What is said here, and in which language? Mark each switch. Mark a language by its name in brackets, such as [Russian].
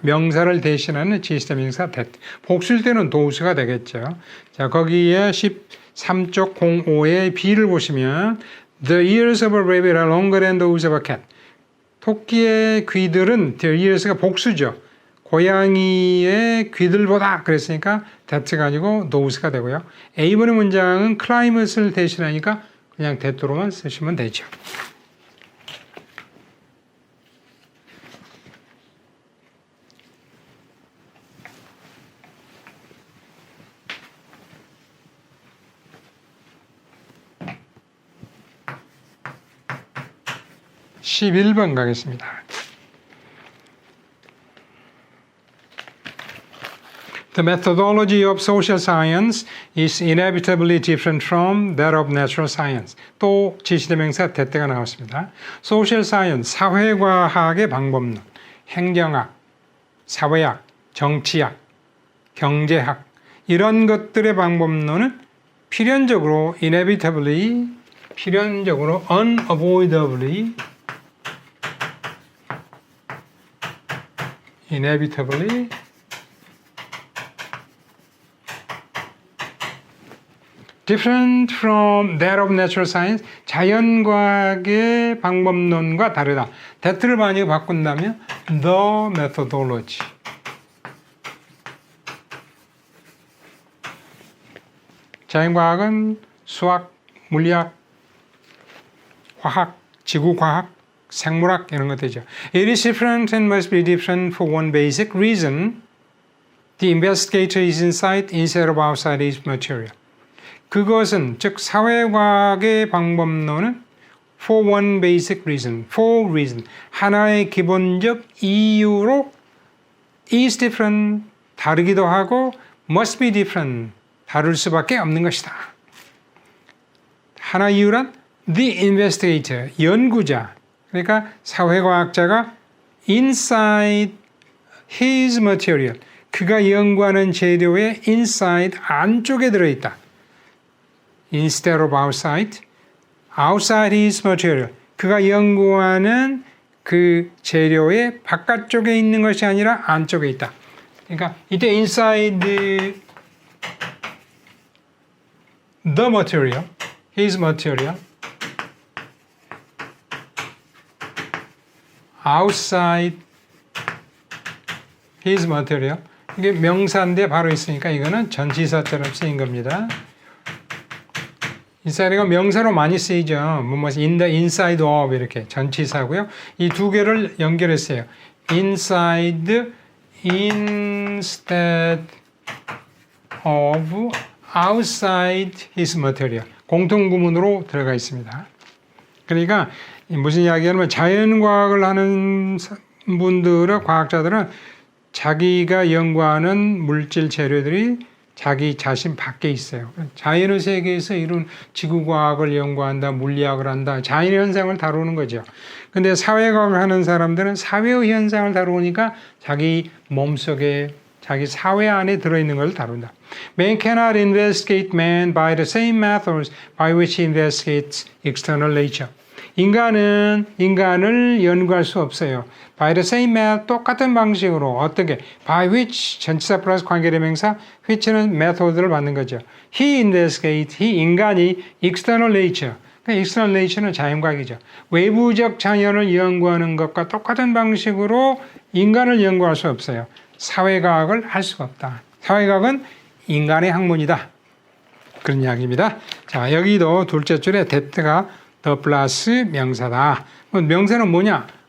[Korean] 명사를 대신하는 지시대명사 that. 복수일 때는 도수가 되겠죠. 자, 거기에 13쪽 05의 B를 보시면 [English] The ears of a rabbit are longer than those of a cat. [Korean] 토끼의 귀들은 [English] their ears [Korean] 가 복수죠. 고양이의 귀들보다 그랬으니까 that가 아니고 those가 되고요. A번의 문장은 climate을 대신하니까 그냥 that로만 쓰시면 되죠. (11번) 가겠습니다. [English] The methodology of social science is inevitably different from that of natural science. [Korean] 또 지시대명사 대때가 나왔습니다. Social science, 사회과학의 방법론, 행정학, 사회학, 정치학, 경제학 이런 것들의 방법론은 필연적으로 inevitably, 필연적으로 unavoidably, inevitably [English] different from that of natural science, [Korean] 자연과학의 방법론과 다르다. that를 만약에 바꾼다면 the methodology, 자연과학은 수학, 물리학, 화학, 지구과학, 생물학 이런 것들이죠. [English] It is different and must be different for one basic reason. The investigator is inside instead of outside his material. [Korean] 그것은 즉 사회과학의 방법론은 [English] for one basic reason, [Korean] for reason 하나의 기본적 이유로 is different 다르기도 하고 [English] must be different [Korean] 다를 수밖에 없는 것이다. 하나 이유란 the investigator 연구자 그러니까 사회과학자가 [English] inside his material [Korean] 그가 연구하는 재료의 inside 안쪽에 들어있다. [English] Instead of outside, outside his material. [Korean] 그가 연구하는 그 재료의 바깥쪽에 있는 것이 아니라 안쪽에 있다. 그러니까 이때 [English] inside the material, his material, outside his material. [Korean] 이게 명사인데 바로 있으니까 이거는 전치사처럼 쓰인 겁니다. inside가 명사로 많이 쓰이죠. [English] in the inside of [Korean] 이렇게 전치사고요. 이 두 개를 연결했어요. [English] inside instead of outside his material. [Korean] 공통구문으로 들어가 있습니다. 그러니까 무슨 이야기냐면 자연과학을 하는 분들은 과학자들은 자기가 연구하는 물질 재료들이 자기 자신 밖에 있어요. 자연의 세계에서 이런 지구과학을 연구한다, 물리학을 한다, 자연의 현상을 다루는 거죠. 근데 사회과학을 하는 사람들은 사회의 현상을 다루니까 자기 몸속에, 자기 사회 안에 들어있는 걸 다룬다. [English] Man cannot investigate man by the same methods by which he investigates external nature. [Korean] 인간은 인간을 연구할 수 없어요. [English] By the same method, [Korean] 똑같은 방식으로 어떻게? By which, 전치사 플러스 관계대명사, which는 method를 받는 거죠. [English] He investigates, he [Korean] 인간이 [English] external nature, 그러니까 external nature는 [Korean] 자연과학이죠. 외부적 자연을 연구하는 것과 똑같은 방식으로 인간을 연구할 수 없어요. 사회과학을 할 수가 없다. 사회과학은 인간의 학문이다. 그런 이야기입니다. 자, 여기도 둘째 줄에 that가 the 플러스 명사다. 명사는 뭐냐?